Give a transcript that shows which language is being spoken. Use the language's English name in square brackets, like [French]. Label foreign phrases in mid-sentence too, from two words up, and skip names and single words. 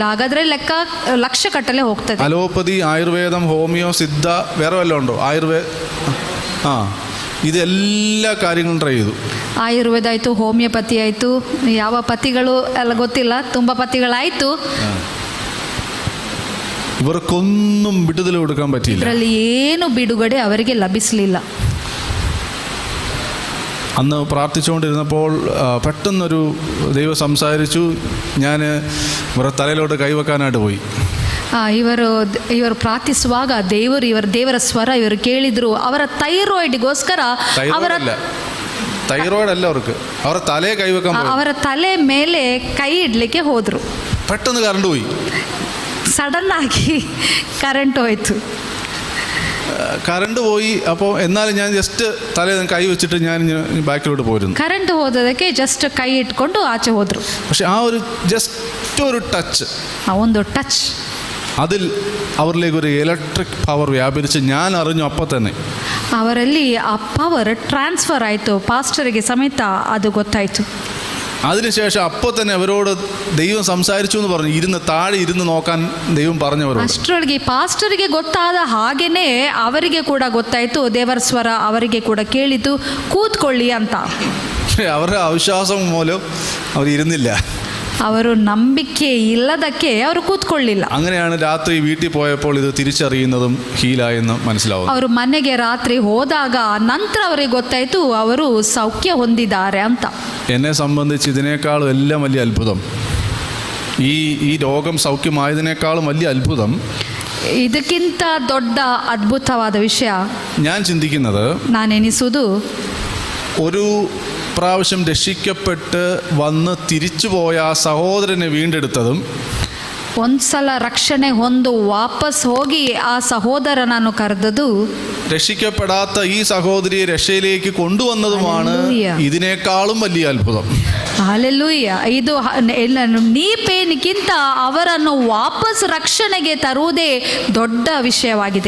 [Kannada] ಹಾಗಾದ್ರೆ ಲೆಕ್ಕ ಲಕ್ಷ ಕಟ್ಟಲೆ ಹೋಗ್ತದೆ. [Malayalam] അലോപ്പതി, ആയുർവേദം, ഹോമിയോ, സിദ്ധ, വേറെ വല്ലതും ഉണ്ടോ? ഇതെല്ലാ കാര്യങ്ങളും ട്രൈ ചെയ്തു. [Kannada] ಆಯುರ್ವೇದ ಆಯಿತು, ಹೋಮಿಯೋಪತಿ ಆಯಿತು, ಯಾವ ಪತಿಗಳು ಎಲ್ಲ ಗೊತ್ತಿಲ್ಲ, ತುಂಬ ಪತಿಗಳಾಯಿತು. [Malayalam] ഇവർക്കൊന്നും വിടുതൽ കൊടുക്കാൻ പറ്റിയില്ല. [Kannada] ಇದರಲ್ಲಿ ಏನು ಬಿಡುಗಡೆ ಅವರಿಗೆ ಲಭಿಸಲಿಲ್ಲ. [Malayalam] അന്ന് പ്രാർത്ഥിച്ചുകൊണ്ടിരുന്നപ്പോൾ പെട്ടെന്നൊരു ദൈവം സംസാരിച്ചു. ഞാൻ ഇവരുടെ തലയിലോട്ട് കൈവെക്കാനായിട്ട് പോയി. [Kannada] ಇವರು ಪ್ರಾರ್ಥಿಸುವಾಗ ದೇವರ ಸ್ವರ ಇವರು ಕೇಳಿದ್ರು. ಅವರ ಥೈರಾಯ್ಡ್ಗೋಸ್ಕರ [Malayalam] തൈറോയിഡ് അല്ല അവർക്ക്, അവരുടെ തലയെ കൈവെക്കാൻ പോയി. [Kannada] ಅವರ ತಲೆ ಮೇಲೆ ಕೈ ಇಡ್ಲಿಕ್ಕೆ ಹೋದ್ರು. [Malayalam] പെട്ടെന്ന് കറണ്ട് പോയി. [Kannada] ಸಡನ್ ಆಗಿ ಕರೆಂಟ್ ಹೋಯ್ತು. [Malayalam] കറണ്ട് പോയി. അപ്പോൾ എന്നാലും ഞാൻ ജസ്റ്റ് തലയിൽ കൈ വെച്ചിട്ട് ഞാൻ ബാക്കിലോട്ട് പോയിരുന്നു. [Kannada] ಕರೆಂಟ್ ಹೋದದಕ್ಕೆ ಜಸ್ಟ್ ಕೈ ಇಟ್ಕೊಂಡು ಆಚೆ ಹೋದ್ರು. [Malayalam] പക്ഷെ ആ ഒരു ജസ്റ്റ് ഒരു ടച്ച്, [Kannada] ಆ ಒಂದು ಟಚ್, [Malayalam] അതിൽ അവരിലേക്ക് ഒരു [English] electric power [Malayalam] വ്യാപരിച്ച് ഞാൻ അറിഞ്ഞു അപ്പം തന്നെ. [Kannada] ಅವರಲ್ಲಿ ಆ [English] power transfer [Kannada] ಆಯಿತು. ಪಾಸ್ಟರಿಗೆ ಸಮೇತ ಅದು ಗೊತ್ತಾಯಿತು. [Malayalam] അതിനുശേഷം അപ്പോൾ തന്നെ അവരോട് ദൈവം സംസാരിച്ചു എന്ന് പറഞ്ഞു. താഴെ ഇരുന്ന് നോക്കാൻ ദൈവം പറഞ്ഞവരോട്. [Kannada] ಅಷ್ಟರೊಳಗೆ ಪಾಸ್ಟರ್ಗೆ ಗೊತ್ತಾದ ಹಾಗೇನೆ ಅವರಿಗೆ ಕೂಡ ಗೊತ್ತಾಯಿತು. ದೇವರ ಸ್ವರ ಅವರಿಗೆ ಕೂಡ ಕೇಳಿತು, ಕೂತ್ಕೊಳ್ಳಿ ಅಂತ. [Malayalam] അവരുടെ അവിശ്വാസം മൂലം അവർ ഇരുന്നില്ല. [Kannada] ಅವರು ನಂಬಿಕೆ ಇಲ್ಲದಕ್ಕೆ ಅವರು ಕೂತ್ಕೊಳ್ಳಿಲ್ಲ. [Malayalam] അങ്ങനെയാണ് രാത്രി വീട്ടിൽ പോയപ്പോൾ ഇത് തിരിച്ചറിയുന്നതും ഹീലായെന്ന് മനസ്സിലാവുന്നു. [Kannada] ಅವರು ಮನೆಗೆ ರಾತ್ರಿ ಹೋದಾಗ ನಂತರ ಅವರಿಗೆ ಗೊತ್ತಾಯಿತು ಅವರು ಸೌಖ್ಯ ಹೊಂದಿದ್ದಾರೆ ಅಂತ. [Malayalam] എന്നെ സംബന്ധിച്ച് ഇതിനേക്കാളും എല്ലാം വലിയ അത്ഭുതം, ഈ രോഗം സൗഖ്യമായതിനേക്കാളും വലിയ അത്ഭുതം, [Kannada] ಇದಕ್ಕಿಂತ ದೊಡ್ಡ ಅದ್ಭುತವಾದ ವಿಷಯ [Malayalam] ഞാൻ ചിന്തിക്കുന്നത്, [Kannada] ನಾನೆನಿಸುವುದು, [Malayalam] ഒരു പ്രാവശ്യം രക്ഷിക്കപ്പെട്ട് വന്ന് തിരിച്ചുപോയ ആ സഹോദരനെ വീണ്ടെടുത്തതും, [Kannada] ಒಂದ್ಸಲ ರಕ್ಷಣೆ ಹೊಂದು ವಾಪಸ್ ಹೋಗಿ ಆ ಸಹೋದರನನ್ನು ಕರೆದದು, [Malayalam] രക്ഷിക്കപ്പെടാത്ത ഈ സഹോദരിയെ രക്ഷയിലേക്ക് കൊണ്ടുവന്നതുമാണ് ഇതിനേക്കാളും വലിയ അത്ഭുതം. [Kannada] ಹಾಲೆಲೂಯ. ಇದು ನೀಪೇನಿಗಿಂತ ಅವರನ್ನು ವಾಪಸ್ ರಕ್ಷಣೆಗೆ ತರುವುದೇ ದೊಡ್ಡ ವಿಷಯವಾಗಿದೆ.